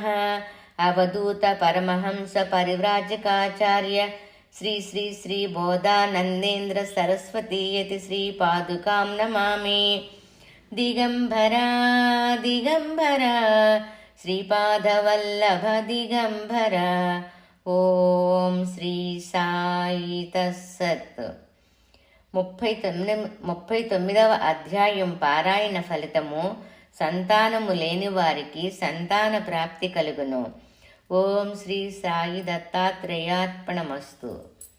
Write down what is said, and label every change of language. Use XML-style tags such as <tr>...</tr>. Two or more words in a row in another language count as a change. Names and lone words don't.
<sa>अवधूत परमहंस परिव्राजकाचार्य श्री श्री श्री बोधानन्देन्द्र सरस्वती यति श्रीपादुकां नमामि। दिगम्बरा दिगम्बरा श्रीपादवल्लभ दिगम्बरा।</sa> <te>ఓం శ్రీ సాయి తస్సత్. 39వ అధ్యాయం పారాయణ ఫలితము. సంతానము లేని వారికి సంతాన ప్రాప్తి కలుగును. ఓం శ్రీ సాయి దత్తాత్రేయార్పణమస్తు.</te>